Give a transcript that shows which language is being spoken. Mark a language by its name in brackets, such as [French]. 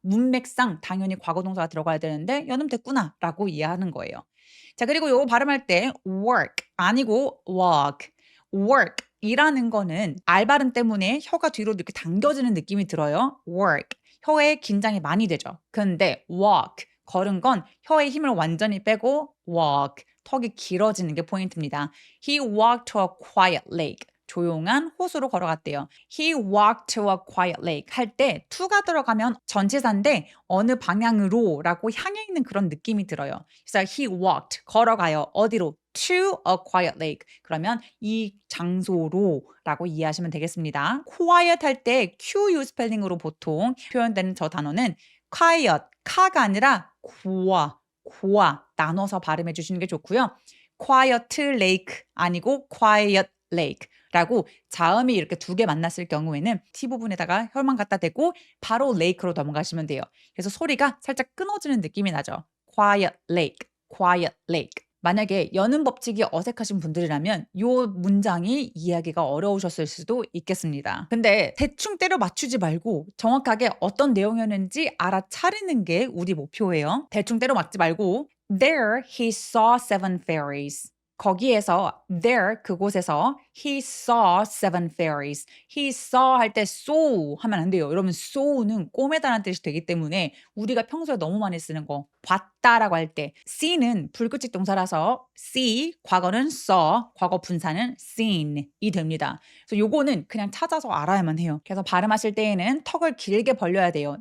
[Korean] 문맥상 당연히 과거 동사가 들어가야 되는데 연음됐구나라고 이해하는 거예요. 자, 그리고 요거 발음할 때 work 아니고 work work이라는 거는 알 발음 때문에 혀가 뒤로 이렇게 당겨지는 느낌이 들어요. work. 혀에 긴장이 많이 되죠. 근데 walk. 걸은 건 혀의 힘을 완전히 빼고 walk. 턱이 길어지는 게 포인트입니다. [English] He walked to a quiet lake. [Korean] 조용한 호수로 걸어갔대요. [English] He walked to a quiet lake [Korean] 할 때 to가 들어가면 전치사인데 어느 방향으로 라고 향해 있는 그런 느낌이 들어요. 그래서 [English] he walked [Korean] 걸어가요. 어디로? [English] to a quiet lake. [Korean] 그러면 이 장소로 라고 이해하시면 되겠습니다. quiet 할 때 QU 스펠링으로 보통 표현되는 저 단어는 quiet, 카가 아니라 고와 나눠서 발음해 주시는 게 좋고요. quiet lake 아니고 quiet lake 라고 자음이 이렇게 두 개 만났을 경우에는 T 부분에다가 혈만 갖다 대고 바로 lake로 넘어가시면 돼요. 그래서 소리가 살짝 끊어지는 느낌이 나죠. [English] quiet lake, quiet lake. [Korean] 만약에 여는 법칙이 어색하신 분들이라면 이 문장이 이해하기가 어려우셨을 수도 있겠습니다. 근데 대충 때려 맞추지 말고 정확하게 어떤 내용이었는지 알아차리는 게 우리 목표예요. 대충 때려 맞지 말고 [English] There he saw 7 fairies. [Korean] 거기에서 [English] there [Korean] 그곳에서 [English] he saw 7 fairies. [Korean] he saw 할 때 saw 하면 안 돼요. 여러분 saw는 꼬매다라는 뜻이 되기 때문에 우리가 평소에 너무 많이 쓰는 거 봤다라고 할 때 see는 불규칙 동사라서 see 과거는 saw 과거 분사는 seen이 됩니다. 그래서 요거는 그냥 찾아서 알아야만 해요. 그래서 발음하실 때에는 턱을 길게 벌려야 돼요.